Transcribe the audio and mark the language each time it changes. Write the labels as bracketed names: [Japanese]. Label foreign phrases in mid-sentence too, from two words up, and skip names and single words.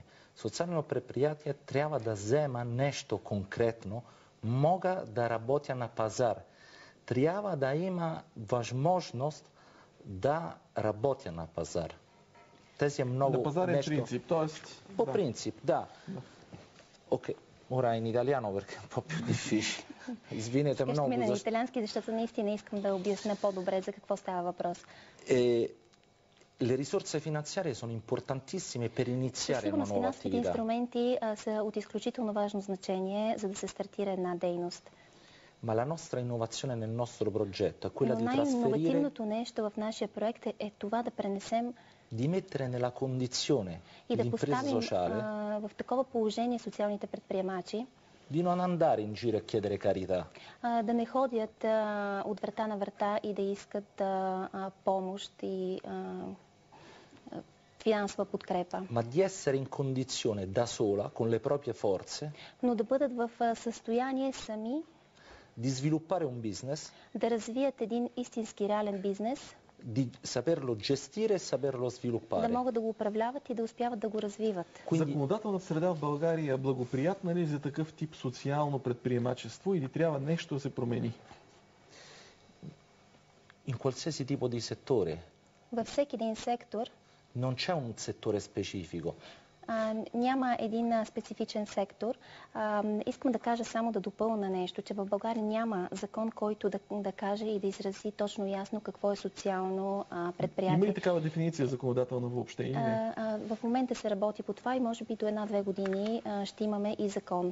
[Bulgarian] Социално предприятие трябва да взема нещо конкретно, мога да работя на пазар. Трябва да има възможност да работя на пазар. Тези е много на пазарен нещо... принцип, т.е. По принцип, да. Окей. [Italian] Ora in italiano perché è un po' più difficile. [Bulgarian] Извинете много. Ще мина на италиански, защото наистина искам да обясня по-добре за какво става въпрос. [Italian] Le risorse finanziarie sono importantissime per iniziare una [Bulgarian] Сигурно [Italian] nuova [Bulgarian] финансовите [Italian] attività. [Bulgarian] инструменти са от изключително важно значение, за да се стартира една дейност. [Italian] Ma la nostra innovazione nel nostro progetto è quella [Bulgarian] Но [Italian] di trasferire, [Bulgarian] най-инновативното нещо в нашия проект е това да пренесем [Italian] di mettere nella condizione [Bulgarian] и да [Italian] l'impresa [Bulgarian] поставим [Italian] sociale [Bulgarian] в такова положение социалните предприемачи, [Italian] di non andare in giro a chiedere carità, [Bulgarian] да не ходят от врата на врата и да искат помощ и финансова подкрепа, [Italian] ma di essere in condizione da sola, con le proprie forze, [Bulgarian] но да бъдат в състояние сами [Italian] di sviluppare un business, [Bulgarian] да развият един истински реален бизнес, [Italian] di saperlo gestire e saperlo [Bulgarian] да [Italian] sviluppare. [Bulgarian] могат да го управляват и да успяват да го развиват. [Italian] Quindi [Bulgarian] Законодателната среда в България е благоприятна ли за такъв тип социално предприемачество или трябва нещо да се промени? [Italian] in qualsiasi tipo di settore [Bulgarian] Във всеки един сектор [Italian] non c'è un settore specifico. [Bulgarian] Няма един специфичен сектор. Искам да кажа само да допълна нещо, че в България няма закон, който да каже и да изрази точно ясно какво е социално предприятие. Има ли такава дефиниция законодателна въобще или не? В момента се работи по това и може би до 1-2 години ще имаме и закон.